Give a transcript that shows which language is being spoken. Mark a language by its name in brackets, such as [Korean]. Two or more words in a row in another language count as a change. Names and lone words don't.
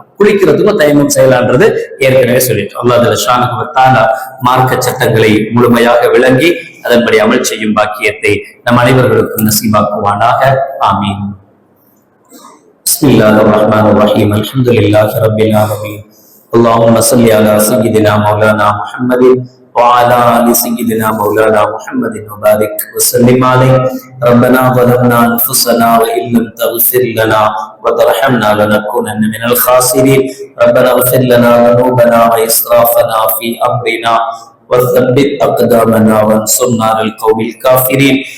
[Tamil] குளிக்கிறதுக்கும் தயமம் செய்யலான்றது ஏற்கனவே சொல்லிட்டோம். [Arabic] الله شأنه و تعالى [Tamil] மார்க்க சட்டங்களை முழுமையாக விளங்கி அதன்படி அமல் செய்யும் பாக்கியத்தை நம் அனைவர்களுக்கும் நசீபாக்குவானாக. [Arabic] آمين. بسم الله الرحمن الرحيم. الحمد لله رب العالمين. اللهم صل على سيدنا مولانا محمد وعلى آل سيدنا مولانا محمد وبارك وسلم عليه. ربنا ظلمنا أنفسنا وإن لم تغفر لنا وترحمنا لنكونن من الخاسرين. ربنا اغفر لنا ذنوبنا وإسرافنا في أمرنا وثبت أقدامنا وانصرنا على القوم الكافرين.